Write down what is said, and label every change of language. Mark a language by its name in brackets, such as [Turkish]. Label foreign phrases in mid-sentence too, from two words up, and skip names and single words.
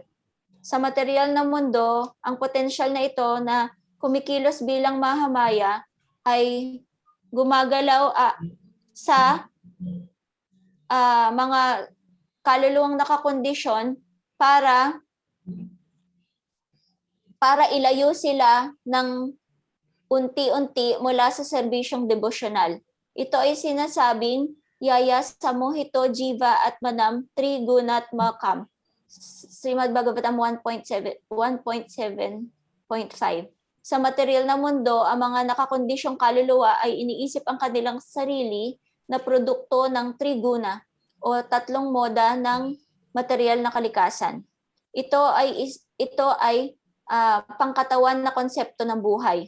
[Filipino] Sa material na mundo, ang potensyal na ito na kumikilos bilang Mahamaya ay gumagalaw sa mga kaluluwang nakakondisyon para ilayo sila ng unti-unti mula sa serbisyong devosyonal. Ito ay sinasabing [Sanskrit] Yaya Samohito Jiva at Manam Trigunat Makam. [Filipino] Srimad Bhagavatam 1.7.5. Sa material na mundo, ang mga nakakondisyong kaluluwa ay iniisip ang kanilang sarili na produkto ng triguna o tatlong moda ng material na kalikasan. Ito ay pangkatawan na konsepto ng buhay.